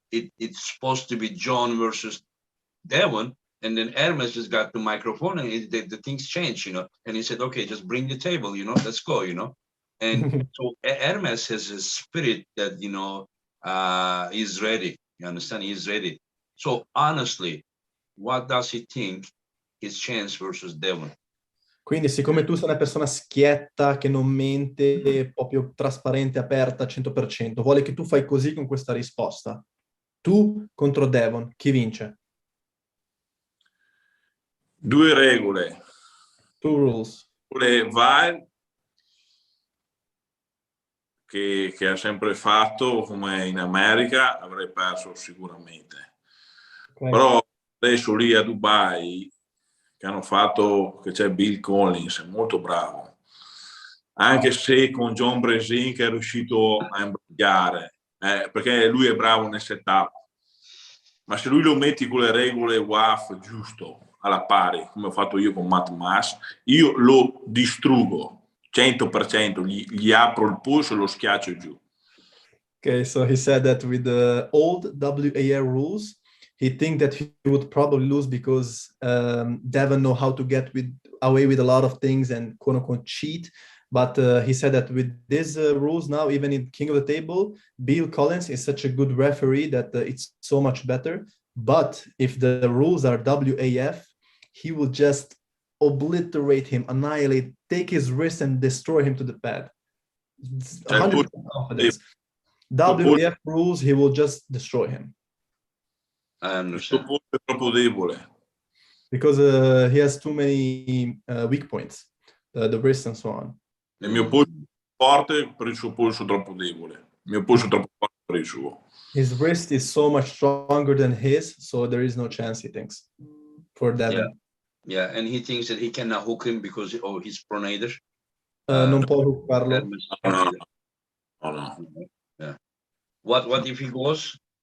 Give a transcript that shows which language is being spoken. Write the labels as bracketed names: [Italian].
[English] It's supposed to be John versus Devon, and then Ermes just got the microphone, and the things changed, you know. And he said, "Okay, just bring the table, you know, let's go, you know." And so Ermes has a spirit that, you know, is ready. You understand? He's ready. So honestly, what does he think his chance versus Devon? [Italian] Quindi siccome tu sei una persona schietta, che non mente, proprio trasparente, aperta al 100%, vuole che tu fai così con questa risposta. Tu contro Devon, chi vince? Due regole. [English] Two rules. [Italian] VAR che ha sempre fatto, come in America, avrei perso sicuramente. [English] Okay. [Italian] Però adesso lì a Dubai, che hanno fatto, che c'è Bill Collins, è molto bravo. Anche se con John Bresin che è riuscito a imbrogliare, perché lui è bravo nel setup. Ma se lui lo metti con le regole WAF giusto, alla pari, come ho fatto io con Matt Mass, io lo distruggo 100%, gli apro il polso e lo schiaccio giù. [English] Okay, so he said that with the old WAR rules, he thinks that he would probably lose because Devon know how to get away with a lot of things and quote unquote cheat. But he said that with these rules now, even in King of the Table, Bill Collins is such a good referee that it's so much better. But if the rules are WAF, he will just obliterate him, annihilate, take his wrist and destroy him to the pad. 100% confidence. WAF rules, he will just destroy him. I understand. [Italian] Il suo polso è troppo debole. [English] Because he has too many weak points, the wrist and so on. [Italian] Il mio polso è forte per il suo polso troppo debole. Il mio polso è troppo forte per il suo. [English] His wrist is so much stronger than his, so there is no chance, he thinks, for Devon. Yeah, and he thinks that he cannot hook him because of his pronator. [Italian] Non può farlo. [English] Ermes can't either. No, no. Yeah. What if he goes?